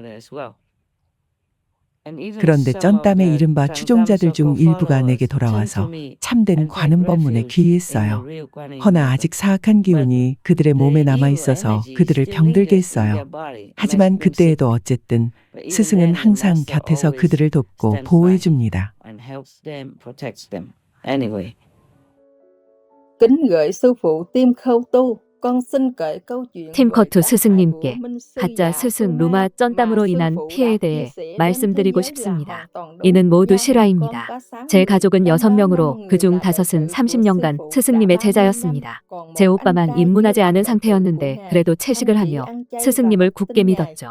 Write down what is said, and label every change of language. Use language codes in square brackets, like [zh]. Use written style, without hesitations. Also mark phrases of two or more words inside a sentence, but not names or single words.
[ko] 그런데 쩐땀의 이른바 추종자들 중 일부가 내게 돌아와서 참된 관음 법문에 귀의했어요. 허나 아직 사악한 기운이 그들의 몸에 남아있어서 그들을 병들게 했어요. 하지만 그때에도 어쨌든 스승은 항상 곁에서 그들을 돕고 보호해 줍니다. [vi] Kính gửi sư phụ Tim Khâu Tu, con xin kể câu chuyện [ko] 팀커투 스승님께 가짜 스승 루마 쩐땀으로 인한 피해에 대해 말씀드리고 싶습니다. 이는 모두 실화입니다. 제 가족은 6명으로 그중 5은 30년간 스승님의 제자였습니다. 제 오빠만 입문하지 않은 상태였는데 그래도 채식을 하며 스승님을 굳게 믿었죠.